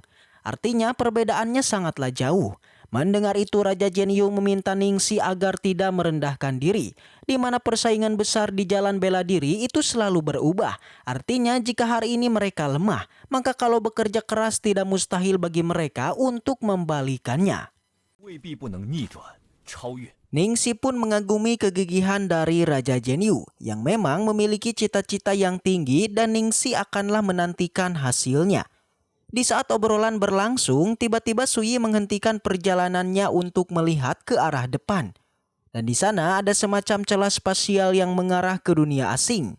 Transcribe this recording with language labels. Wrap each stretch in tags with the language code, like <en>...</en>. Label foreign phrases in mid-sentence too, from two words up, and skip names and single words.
<id>Artinya perbedaannya sangatlah jauh. Mendengar itu Raja Jianyu meminta Ningxi agar tidak merendahkan diri, di mana persaingan besar di jalan bela diri itu selalu berubah. Artinya jika hari ini mereka lemah, maka kalau bekerja keras tidak mustahil bagi mereka untuk membalikannya.</id> <zh>未必不能逆转超越。</zh> <id>Ningxi pun mengagumi kegigihan dari Raja Jianyu yang memang memiliki cita-cita yang tinggi dan Ningxi akanlah menantikan hasilnya. Di saat obrolan berlangsung, tiba-tiba Sui menghentikan perjalanannya untuk melihat ke arah depan. Dan di sana ada semacam celah spasial yang mengarah ke dunia asing.</id>